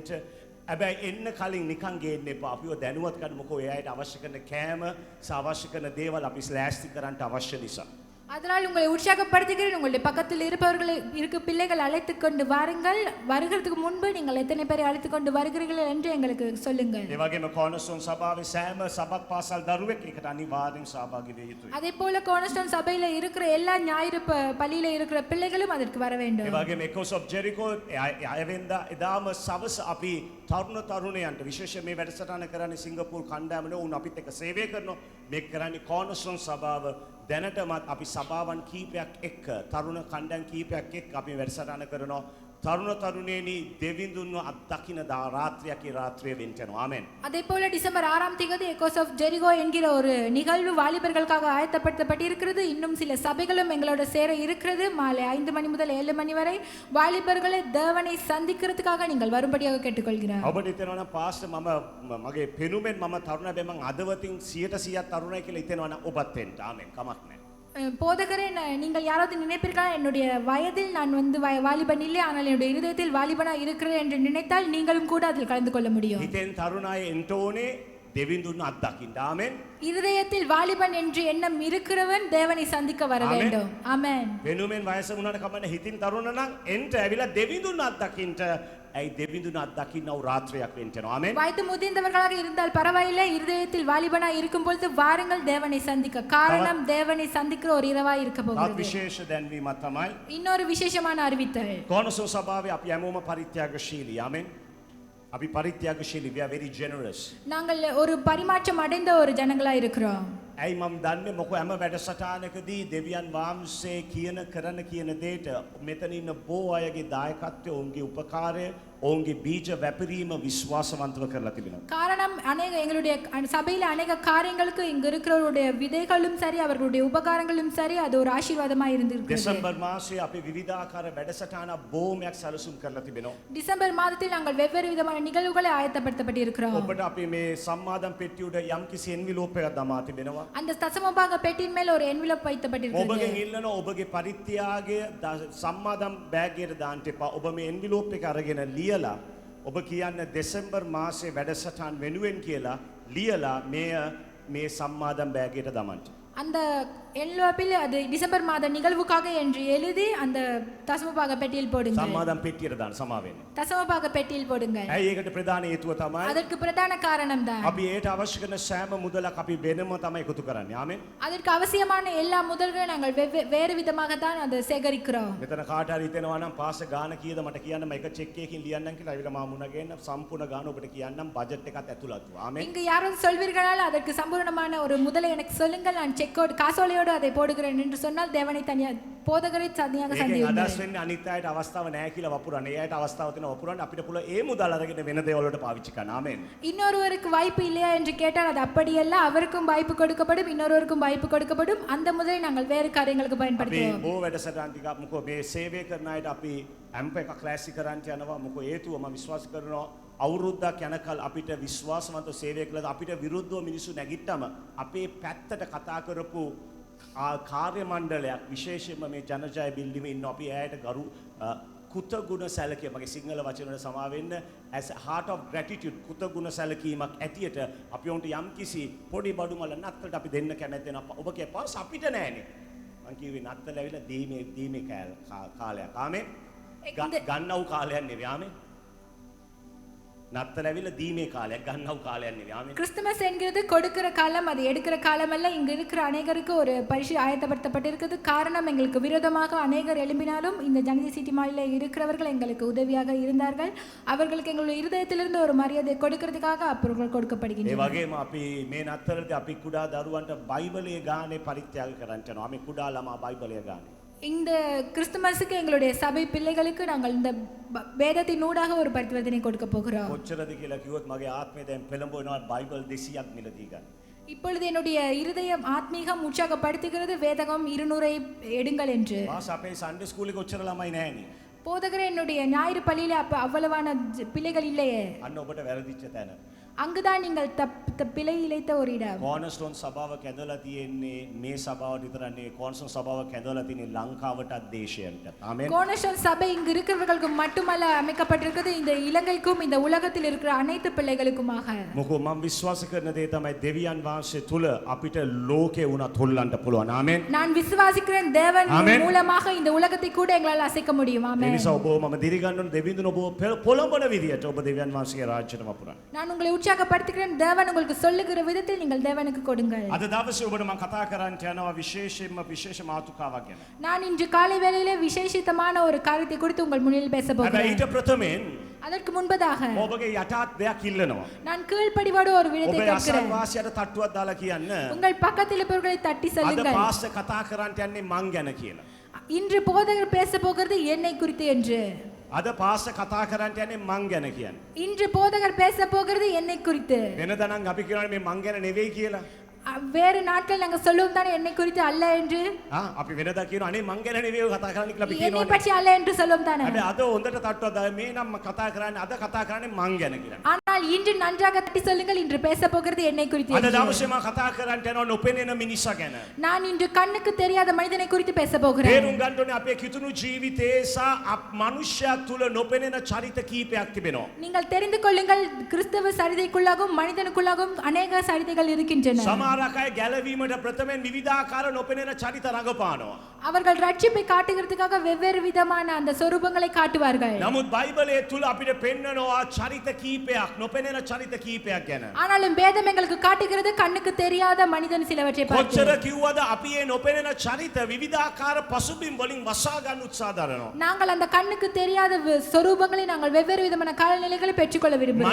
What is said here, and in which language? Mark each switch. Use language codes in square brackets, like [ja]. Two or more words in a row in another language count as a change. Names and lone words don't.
[si] හැබැයි එන්න කලින් නිකන් ගේන්න එපා. අපිව දැනුවත් කරමුකෝ ඒ අයට අවශ්‍ය කරන කෑම, අවශ්‍ය කරන දේවල් අපි ලෑස්ති කරන්න අවශ්‍ය නිසා. [ta] அதனால் உங்களை உற்சாகப்படுத்துகிறேன். உங்களுடைய பக்கத்தில் இருப்பவர்களை பிள்ளைகள் அழைத்து கொண்டு வாருங்கள். வருகிறதுக்கு முன்பு நீங்கள் எத்தனை பேரை அழைத்து கொண்டு வருகிறீர்கள் என்று எங்களுக்கு சொல்லுங்கள். [si] ඒ වගේම කෝනස්ටෝන් සභාවේ සෑම සබක් පාසල් දරුවෙක් එකට අනිවාර්යෙන් සහභාගී වෙ යුතුයි. [ta] அதே போல கோனஸ்டோன் சபையில இருக்கிற எல்லா ஞாயிறு பள்ளியில இருக்கிற பிள்ளைகளும் அதற்கு வர [si] ඒ [ta] வேண்டும். [si] වගේම එකොස් ඔෆ් ජෙරිකෝ අයවෙන්දා එදාම සවස අපි තරුණ තරුණයන්ට විශේෂයෙන් මේ වැඩසටහන කරන්නේ සිංගප්පූරු කණ්ඩායමනේ උන් අපිත් එක්ක සේවය කරනවා. මේක කරන්නේ කෝනස්ටෝන් සභාව. දැනටමත් අපි සභාවන් කීපයක් එක්ක තරුණ කණ්ඩායම් කීපයක් එක්ක අපි වැඩසටහන කරනවා. තරුණ තරුණේනි දෙවිඳුන්ව අත්දකින්න [ta] ராத்திரிக்கு ராத்திரியே வென்றணும். ஆமென். அதே போல டிசம்பர் 6ஆம் தேதி எக்கோஸ் ஆஃப் ஜெரிகோ என்கிற ஒரு நிகழ்வு வாலிபர்களுக்காக ஆயத்தப்படுத்தப்பட்டிருக்கிறது. இன்னும் சில சபைகளும் எங்களோட சேர இருக்கிறது. மாலை 5 மணி முதல் 7 மணி வரை வாலிபர்களை தேவனை சந்திக்கிறதுக்காக நீங்கள் வரும்படியாக கேட்டுக்கொள்கிறேன். [si] ඔබට හිතෙනවා නම් පාස්ටර් මගේ පෙනුමෙන් මම තරුණ හැබැයි මම අදවතින් 100% තරුණයි කියලා හිතෙනවා නම් ඔබත් වෙන්න. ආමෙන්. කමක් නැහැ. [ta] போதகரே, நீங்கள் யாராவது நினைப்பீர்களா, என்னுடைய வயதில் நான் வாலிபன் இல்லை, ஆனால் என்னுடைய இருதயத்தில் வாலிபனா இருக்கிறேன் என்று நினைத்தால் நீங்களும் கூட அதில் கலந்து கொள்ள முடியும். [si] හිතෙන් තරුණයි එන්න ඕනේ දෙවිඳුන් අත්දකින්න. ආමෙන්. [ta] இருதயத்தில் வாலிபன் என்று எண்ணம் இருக்கிறவன் தேவனை சந்திக்க வர வேண்டும். ஆமென். [si] වෙනුමෙන් වයස වුණාට කමන්නේ හිතින් තරුණ නම් එන්න ඇවිල්ලා දෙවිඳුන් අත්දකින්න. ඇයි දෙවිඳුන් අත්දකින්නව රාත්‍රියක් වෙන්නවා. ආමෙන්. [ta] வயது முதிர்ந்தவர்களாக இருந்தால் பரவாயில்லை, இருதயத்தில் வாலிபனா இருக்கும் பொழுது வாருங்கள் தேவனை சந்திக்க. காரணம் தேவனை சந்திக்கிற ஒரு இரவாய் இருக்க [si] තවත් [ta] போகிறது. [si] විශේෂ දැන්වීමක් තමයි [ta] இன்னொரு விசேஷமான அறிவித்தல். [si] කෝනසෝ සභාවේ අපි හැමෝම පරිත්‍යාගශීලී. ආමෙන්. අපි පරිත්‍යාගශීලී, [en] we are very generous. [ta] நாங்கள் ஒரு பரிமாற்றம் அடைந்த ஒரு ஜனங்களா இருக்கிறோம். [si] ඇයි මම දන්නේ මොකද හැම වැඩසටහනකදී දෙවියන් වහන්සේ කියන කරන කියන දේට මෙතන ඉන්න බොහෝ අයගේ දායකත්වය, ඔවුන්ගේ උපකාරය, ඔවුන්ගේ බීජ වැපිරීම විශ්වාසවන්තව කරලා තිබෙනවා. [ta] காரணம் அநேக எங்களுடைய சபையில அநேக காரியங்களுக்கு இங்க இருக்கிறவருடைய விதைகளும் சரி அவர்களுடைய உபகாரங்களும் சரி அது ஒரு ஆசீர்வாதமா இருந்திருக்கிறது. [si] දෙසැම්බර් මාසයේ අපි විවිධාකාර වැඩසටහන බොහොමයක් සැලසුම් කරලා තිබෙනවා. [ta] டிசம்பர் மாதத்தில் நாங்கள் வெவ்வேறு விதமான நிகழ்வுகளை ஆயத்தப்படுத்தப்பட்டு இருக்கிறோம். [si] ඔබට අපි මේ සම්මාදම් පෙට්ටිය උඩ යම්කිසි එන්විලෝප් එකක් දමා තිබෙනවා. [ta] அந்த தசமபாக பெட்டியின் மேல் ஒரு envelope வைக்கப்பட்டிருக்கிறது. [si] ඔබගෙන් ඉල්ලනවා ඔබගේ පරිත්‍යාගය සම්මාදම් බෑගයට දාන්න එපා. ඔබ මේ එන්විලෝප් එක අරගෙන ලියලා ඔබ කියන්න දෙසැම්බර් මාසේ වැඩසටහන් වෙනුවෙන් කියලා ලියලා මේ සම්මාදම් බෑගයට දමන්න. [ta] அந்த envelope-ல் அது டிசம்பர் மாத நிகழ்வுக்காக என்று எழுதி அந்த தசமபாக பெட்டியில் போடுங்கள். [si] සම්මාදම් පෙට්ටියට දාන්න සමා වෙන්න. [ta] தசமபாக பெட்டியில் போடுங்கள். [si] ඇයි ඒකට ප්‍රධාන හේතුව තමයි [ta] அதற்கு பிரதான காரணம் தான் [si] අපි ඒට අවශ්‍ය කරන සෑම මුදලක් අපි වෙනම තමයි එකතු කරන්නේ. ආමෙන්. [ta] அதற்கு அவசியமான எல்லா முதல்களையும் நாங்கள் வேறு விதமாக தான் அதை சேகரிக்கிறோம். [si] මෙතන කාට හරි හිතෙනවා නම් පාස ගාන කීයද මට කියන්න මම එක චෙක් එකකින් ලියන්නම් කියලා අවිල මා මුණ ගේන්න සම්පූර්ණ ගාන ඔබට කියන්නම් බජට් එකත් ඇතුළත්ව. ආමෙන්. [ta] இங்கு யாரும் சொல்வீர்களால் அதற்கு சம்பூர்ணமான ஒரு முதலை எனக்கு சொல்லுங்கள் நான் செக்கோடு காசோலையோடு அதை போடுகிறேன் என்று சொன்னால் தேவனை தனியாக போதகரை தனியாக [si] ඒකෙන් [ta] சந்தியுங்கள். [si] අදහස් වෙන්නේ අනිත් අයට අවස්ථාව නැහැ කියලා වපුරන්න. ඒ අයට අවස්ථාව තියෙනවා වපුරන්න අපිට පුළුවන් ඒ මුදල් අරගෙන වෙන දේවල් වලට පාවිච්චි කරන්න. ආමෙන්. [ta] இன்னொருவருக்கு வாய்ப்பு இல்லையா என்று கேட்டால் அது அப்படியல்ல. அவருக்கும் வாய்ப்பு கொடுக்கப்படும், இன்னொருவருக்கும் வாய்ப்பு கொடுக்கப்படும். அந்த முதலை நாங்கள் வேறு காரியங்களுக்கு [si] අපි [ta] பயன்படுத்துவோம். [si] බොහෝ වැඩසටහන් ටිකක් මොකෝ මේ සේවය කරන අයට අපි ඇම්ප් එකක් ක්ලාසික් කරන්න යනවා. මොකෝ හේතුව මම විශ්වාස කරනවා අවුරුද්දක් යනකල් අපිට විශ්වාසවන්ත සේවය කළා අපිට විරුද්ධව මිනිස්සු නැගිට්ටම අපේ පැත්තට කතා කරපු කාර්ය මණ්ඩලයක් විශේෂයෙන්ම මේ ජනජය බිල්ඩිම ඉන්න අපි ඇයට ගරු කෘතගුණ සැලකීම මගේ සිංහල වචන වල සමා වෙන්න [en] as a heart of gratitude [si] කෘතගුණ සැලකීමක් ඇටියට අපි උන්ට යම්කිසි පොඩි බඩු මල නත්තලට අපි දෙන්න කැමැති වෙනවා. ඔබ කියපස් අපිට නෑනේ. මං කිව්වේ නත්තල ඇවිල්ලා දීමේ කාලයක්. ආමෙන්. ගන්නව කාලයක් නෙවෙයි. ආමෙන්. නත්තල ඇවිල්ලා දීමේ කාලයක් ගන්නව කාලයක් නෙවෙයි. ආමෙන්. [ta] கிறிஸ்துமஸ் என்கிறது கொடுக்கிற காலம், அது எடுக்கிற காலம் அல்ல. இங்கு இருக்கிற அநேகருக்கு ஒரு பரிசு ஆயத்தப்படுத்தப்பட்டிருக்கிறது. காரணம் எங்களுக்கு விரோதமாக அநேகர் எழும்பினாலும் இந்த ஜனதி சிட்டி மாலில் இருக்கிறவர்கள் எங்களுக்கு உதவியாக இருந்தார்கள். அவர்களுக்கு எங்களுடைய இருதயத்திலிருந்து ஒரு மரியாதை கொடுக்கிறதுக்காக அவர்கள் [si] ඒ [ta] கொடுக்கப்படுகின்றனர். [si] වගේම අපි මේ නත්තරදී අපි කුඩා දරුවන්ට බයිබලයේ ගානේ පරිත්‍යාග කරන්න යනවා. අපි කුඩා ළමා බයිබලයේ ගානේ. [ta] இந்த கிறிஸ்துமஸுக்கு எங்களுடைய சபை பிள்ளைகளுக்கு நாங்கள் இந்த வேதத்தின் ஊடாக ஒரு பரிவர்த்தனை கொடுக்க போகிறோம். [si] කොච්චරද කියලා කිව්වොත් මගේ ආත්මය දැන් පෙළඹවෙනවා බයිබල් 200ක් මිලදී ගන්න. [ta] இப்பொழுது என்னுடைய இருதயம் ஆத்மீகம் உற்சாகப்படுத்துகிறது, வேதகம் 200 எடுங்கள் என்று. [si] මාස අපේ [en] Sunday School [si] එකේ ඔච්චර ළමයි නැහැනේ. [ta] போதகரே என்னுடைய ஞாயிறு பள்ளியில அப்ப அவ்வளவான பிள்ளைகள் இல்லையே. [si] අන්න ඔබට වැරදිච්ච තැන. [ta] அங்குதான் நீங்கள் பிழை இழைத்த ஒரு இடம். [si] කෝනස්ටෝන් සභාව කැඳවලා තියෙන්නේ මේ සභාවට විතරක් නෙවෙයි කෝනස්ටෝන් සභාව කැඳවලා තියෙන්නේ ලංකාවටත් දේශයන්ට. ආමෙන්. [ta] கோணேஸ்வரன் சபை இங்கு இருக்கிறவர்களுக்கு மட்டுமல்ல அமைக்கப்பட்டிருக்கிறது, இந்த இலங்கைக்கும் இந்த உலகத்தில் இருக்கிற அனைத்து பிள்ளைகளுக்குமாக. [si] මොකෝ මම විශ්වාස කරන දේ තමයි දෙවියන් වහන්සේ තුල අපිට ලෝකේ උනත් හොල්ලන්න පුළුවන්. ආමෙන්. [ta] நான் விசுவாசிக்கிறேன் தேவன் ஆமென். மூலமாக இந்த உலகத்தை கூட எங்களால் அசைக்க முடியும். [si] ඒ [ta] ஆமென். [si] නිසා ඔබව මම දිරිගන්න ඕන දෙවිඳුන ඔබව පොළඹන විදියට ඔබ දෙවියන් වහන්සේගේ රාජ්‍යයට වපුරන්න. [ta] நான் உங்களை உற்சாகப்படுத்துகிறேன். தேவன் உங்களுக்கு சொல்லுகிற விதத்தில் நீங்கள் தேவனுக்கு கொடுங்கள். [si] අද දවසේ ඔබට මම කතා කරන්න යනවා විශේෂ මාතෘකාවක් ගැන. [ta] நான் இன்று காலை வேளையிலே விசேஷித்தமான ஒரு காரியத்தை குறித்து உங்கள் முன்னில் பேச [si] හැබැයි [ta] போகிறேன். [si] ඊට ප්‍රථමයෙන් [ta] அதற்கு முன்பதாக [si] ඔබගේ යටත් දෙයක් ඉල්ලනවා. [ta] நான் கீழ்ப்படிவோடு ஒரு விடத்தை [si] ඔබේ [ta] கேட்கிறேன். [si] අසල්වාසියට තට්ටුවක් දාලා කියන්න. [ta] உங்கள் பக்கத்தில் இருப்பவர்களை தட்டி [si] අද [ta] சொல்லுங்கள். [si] පාස්ස කතා කරන්න යන්නේ මං ගැන කියලා. [ta] இன்று போதகர் பேச போகிறது என்னை குறித்து என்று. [si] අද පාස්ස කතා කරන්න යන්නේ මං ගැන කියන්නේ. [ta] இன்று போதகர் பேச போகிறது என்னை குறித்து. [si] වෙනදා නම් අපි කියනවානේ මේ මං ගැන නෙවෙයි කියලා. [ta] வேறு நாட்கள் நாங்கள் சொல்லுவோம் தானே என்னை குறித்து அல்ல என்று. [si] අපි වෙනදා කියනවා අනේ මං ගැන නෙවෙයි කතා කරන්න කියලා අපි [ta] என்னை [si] කියනවා. [ta] பற்றி அல்ல என்று சொல்லுவோம் தானே. [si] හැබැයි අද හොඳට තට්ටුවක් දාලා මේ නම් කතා කරන්නේ අද කතා කරන්නේ මං ගැන කියලා. [ta] ஆனால் இன்று நன்றாக தட்டி சொல்லுங்கள் இன்று பேச போகிறது என்னை குறித்து [si] අද [ta] என்று. [si] දවසේ මම කතා කරන්න යනවා නොපෙනෙන මිනිසා ගැන. [ta] நான் இன்று கண்ணுக்கு தெரியாத மனிதனை குறித்து பேச போகிறேன். [si] තේරුම් ගන්න ඕනේ අපේ කිතුණු ජීවිතේ සහ මනුෂ්‍යයා තුල නොපෙනෙන චරිත කීපයක් තිබෙනවා. [ta] நீங்கள் தெரிந்து கொள்ளுங்கள், கிறிஸ்தவ சரிதைக்குள்ளாகவும் மனிதனுக்குள்ளாகவும் அநேக சரிதைகள் இருக்கின்றன. [si] සමහර අය ගැලවීමට ප්‍රථමයෙන් විවිධාකාර නොපෙනෙන චරිත රඟපානවා. [ta] அவர்கள் ரட்சிப்பை காட்டுகிறதுக்காக வெவ்வேறு விதமான அந்த சொரூபங்களை காட்டுவார்கள். [si] නමුත් බයිබලයේ තුල අපිට පෙන්නනවා චරිත කීපයක්, නොපෙනෙන චරිත කීපයක් ගැන. [ta] ஆனாலும் வேதம் எங்களுக்கு காட்டுகிறது கண்ணுக்கு தெரியாத மனிதன் சிலவற்றை பார்த்து. [si] කොච්චර කිව්වද අපි මේ නොපෙනෙන චරිත විවිධාකාර පසුබිම් වලින් වසා ගන්න උත්සාහ දරනවා. [ta] நாங்கள் அந்த கண்ணுக்கு தெரியாத சொரூபங்களை நாங்கள் வெவ்வேறு விதமான காலநிலைகளை பெற்றுக்கொள்ள விரும்புகிறோம்.